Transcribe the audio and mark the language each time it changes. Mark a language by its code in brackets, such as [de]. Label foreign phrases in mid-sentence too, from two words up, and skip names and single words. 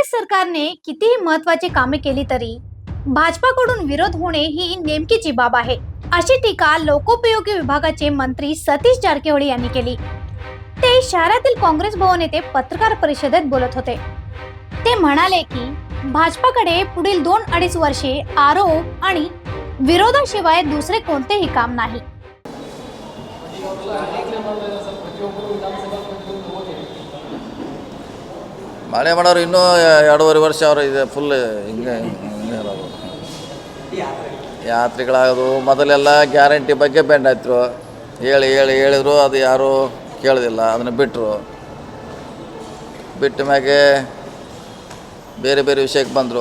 [mr] सरकारने कितीही महत्त्वाची कामे केली तरी भाजपाकडून विरोध होणे ही नेमकीची बाब आहे, अशी टीका लोकोपयोगी विभागाचे मंत्री सतीश जारकिहोळी यांनी केली। ते शहरातील काँग्रेस भवन येथे पत्रकार परिषदेत बोलत होते। ते म्हणाले की भाजपाकडे पुढील 2-2.5 वर्षे आरोप आणि विरोधाशिवाय दुसरे कोणतेही काम नाही। [kn] ಮಳೆ ಮಾಡೋರು ಇನ್ನೂ 2.5 ವರ್ಷ ಅವರು ಇದೆ ಫುಲ್ ಹಿಂಗೆ ಇರೋದು ಯಾತ್ರೆಗಳಾಗೋದು ಮೊದಲೆಲ್ಲ ಗ್ಯಾರಂಟಿ ಬಗ್ಗೆ ಬೆಂಡ್ ಆಯ್ತರು ಹೇಳಿದ್ರು ಅದು ಯಾರೂ ಕೇಳೋದಿಲ್ಲ, ಅದನ್ನು ಬಿಟ್ಟ ಮ್ಯಾಗೆ ಬೇರೆ ಬೇರೆ ವಿಷಯಕ್ಕೆ ಬಂದರು।